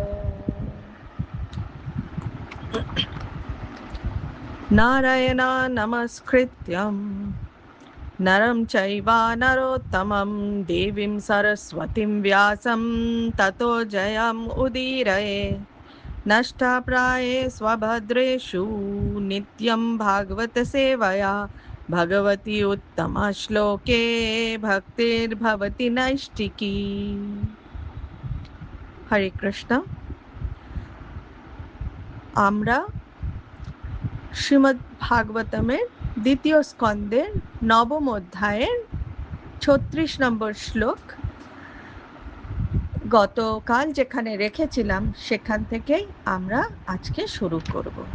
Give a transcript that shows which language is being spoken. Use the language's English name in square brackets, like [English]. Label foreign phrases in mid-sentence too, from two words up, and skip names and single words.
[Sanskrit] नारायण नमस्कृत्यं नरं चैव नरोत्तमं देवीं सरस्वतीं व्यासं ततो जयम् उदीरये। नष्टाप्राये स्वभद्रेषु नित्यं भागवत सेवया भगवती उत्तमश्लोके भक्तिर्भवति नैष्टिकी। हरे कृष्ण। [Bangla] আমরা শ্রীমদ্ ভাগবতমের দ্বিতীয় স্কন্দের নবম অধ্যায়ের ৩৬ নম্বর শ্লোক গতকাল যেখানে রেখেছিলাম সেখান থেকেই আমরা আজকে শুরু করব।